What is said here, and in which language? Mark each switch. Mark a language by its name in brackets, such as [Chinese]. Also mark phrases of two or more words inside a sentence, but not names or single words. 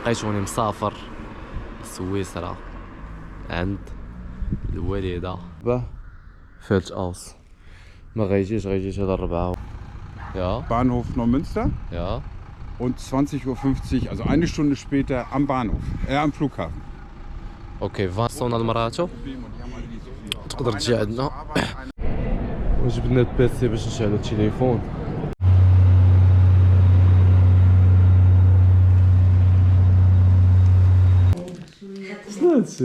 [Arabic] لقيتوني مسافر سويسرا عند الوالدة [German] fällt aus. [Arabic] ما غيجيش هذا الربعة. [German] Ja. Bahnhof Neumünster. Ja. Und 20:50 Uhr, also eine Stunde später am Bahnhof, am Flughafen. [Arabic] اوكي فاصونا لمراتو تقدر تجي عندنا. وجبنا البيسي باش نشعلو التليفون. شنو هادشي؟